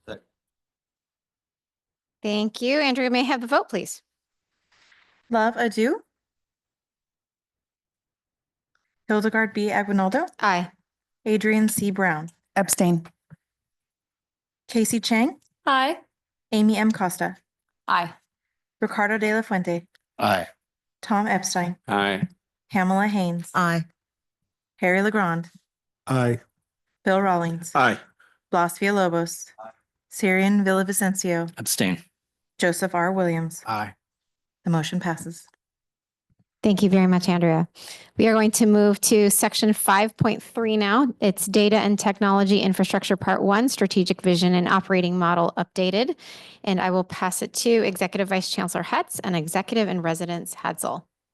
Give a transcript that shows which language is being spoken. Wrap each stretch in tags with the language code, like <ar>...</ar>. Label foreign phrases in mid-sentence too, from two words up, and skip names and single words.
<en>Thank you. Andrea, may I have the vote, please? Love Adu. Hildegard B. Aguinaldo. Aye. Adrian C. Brown. Abstain. Casey Chang. Aye. Amy M. Costa. Aye. Ricardo de la Fuente. Aye. Tom Epstein. Aye. Pamela Haynes. Aye. Harry Legrand. Aye. Bill Rawlings. Aye. Blas Villalobos. Syrian Villavicencio. Abstain. Joseph R. Williams. Aye. The motion passes. Thank you very much, Andrea. We are going to move to section 5.3 now. It's Data and Technology Infrastructure Part 1, Strategic Vision and Operating Model Updated. And I will pass it to Executive Vice Chancellor Hetz and Executive in Residence Hadsel.</en>